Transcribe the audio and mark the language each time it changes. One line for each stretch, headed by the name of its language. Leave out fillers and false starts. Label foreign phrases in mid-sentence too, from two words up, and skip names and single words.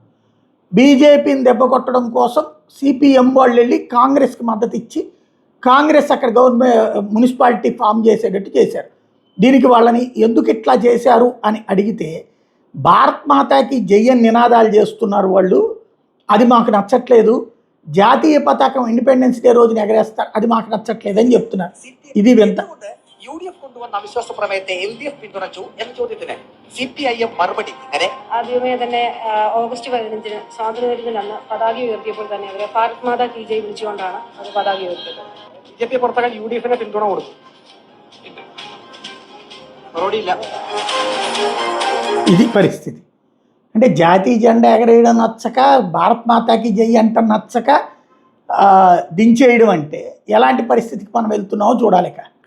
Telugu: బీజేపీని దెబ్బ కొట్టడం కోసం సిపిఎం వాళ్ళు వెళ్ళి కాంగ్రెస్కి మద్దతు ఇచ్చి, కాంగ్రెస్ అక్కడ
English: government municipality form
Telugu: చేసేటట్టు చేశారు. దీనికి వాళ్ళని ఎందుకు ఇట్లా చేశారు అని అడిగితే,
Hindi: भारत माताकी जयन
Telugu: నినాదాలు చేస్తున్నారు వాళ్ళు, అది మాకు నచ్చట్లేదు, జాతీయ పతాకం
English: Independence Day
Telugu: రోజున ఎగరేస్తారు, అది మాకు నచ్చట్లేదు అని చెప్తున్నారు. ఇది వింత.
Malayalam: യുഡിഎഫ് കൊണ്ടുവന്ന അവിശ്വാസ പ്രമേയത്തെ എൽഡിഎഫ് പിന്തുണച്ചു എന്ന ചോദ്യത്തിന് സിപിഐഎം മറുപടി ഇങ്ങനെ. ആദ്യമേ തന്നെ ഓഗസ്റ്റ് 15-ന് സ്വാതന്ത്ര്യദിനത്തിന് പതാക ഉയർത്തിയപ്പോൾ തന്നെ അവരെ
Hindi: भारत माता की जय
Malayalam: വിളിച്ചുകൊണ്ടാണ് അത് പതാക ഉയർത്തിയത്. ബിജെപി പുറത്താക്കാൻ യുഡിഎഫിനെ പിന്തുണ കൊടുത്തു. മറുപടിയില്ല.
Telugu: ఇది పరిస్థితి. అంటే జాతీయ జెండా ఎగరేయడం నచ్చక,
Hindi: भारत माताकी जै
Telugu: అంట నచ్చక దించేయడం అంటే ఎలాంటి పరిస్థితికి మనం వెళ్తున్నామో చూడాలిక.